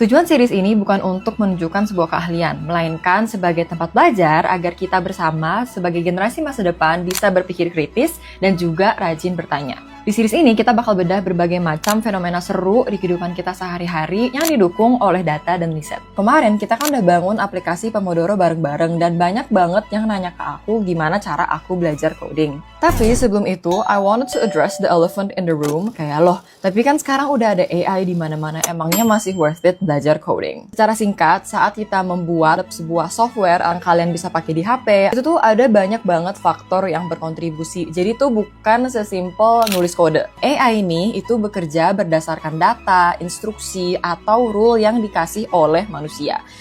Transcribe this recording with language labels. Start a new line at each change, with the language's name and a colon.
Indonesian: Tujuan series ini bukan untuk menunjukkan sebuah keahlian, melainkan sebagai tempat belajar agar kita bersama sebagai generasi masa depan bisa berpikir kritis dan juga rajin bertanya. Di series ini kita bakal bedah berbagai macam fenomena seru di kehidupan kita sehari-hari yang didukung oleh data dan riset. Kemarin kita kan udah bangun aplikasi Pomodoro bareng-bareng dan banyak banget yang nanya ke aku gimana cara aku belajar coding. Tapi sebelum itu,
English: I wanted to address the elephant in the room.
Indonesian: Kayak loh, tapi kan sekarang udah ada AI di mana-mana, emangnya masih worth it belajar coding? Secara singkat, saat kita membuat sebuah software yang kalian bisa pakai di HP, itu tuh ada banyak banget faktor yang berkontribusi. Jadi tuh bukan sesimpel nulis kode. AI ini itu bekerja berdasarkan data, instruksi, atau rule yang dikasih oleh manusia.